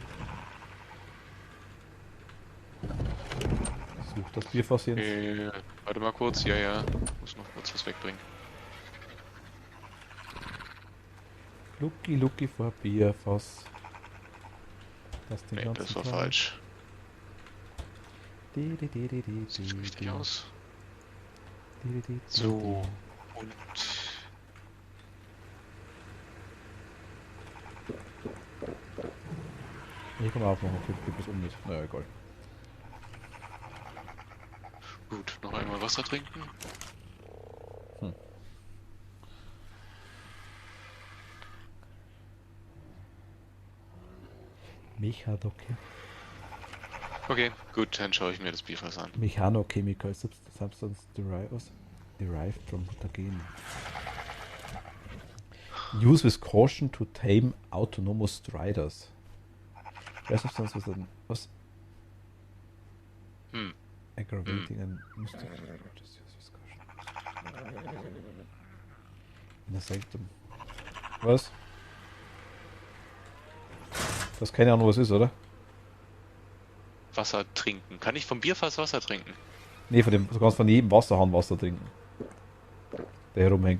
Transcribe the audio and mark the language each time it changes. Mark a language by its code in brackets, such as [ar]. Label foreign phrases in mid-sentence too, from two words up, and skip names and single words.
[de] Such das Bierfass, Jens. Warte mal kurz, ja. Muss noch kurz was wegbringen. Lucky vor Bierfass. Das den Nee, ganzen das war Tag. falsch. Di, di, di, di, di, Sieht di, richtig di. aus. Di, di, di, di, So. Und di. Ich kann mal aufmachen, okay, gibt es um nicht. Naja, egal. gut, noch einmal Wasser trinken. Mechanoke. Okay, gut, dann schaue ich mir das Bierfass an. [en] Mechanochemical substance derived from mutagen. Use with caution to tame autonomous striders. Rare substance was an was Hm. aggravating and just use with caution. [de] Insectum. Was? Du hast keine Ahnung, was ist, oder? Wasser trinken. Kann ich vom Bierfass Wasser trinken? Nee, du kannst von jedem Wasserhahn Wasser trinken. Der herumhängt.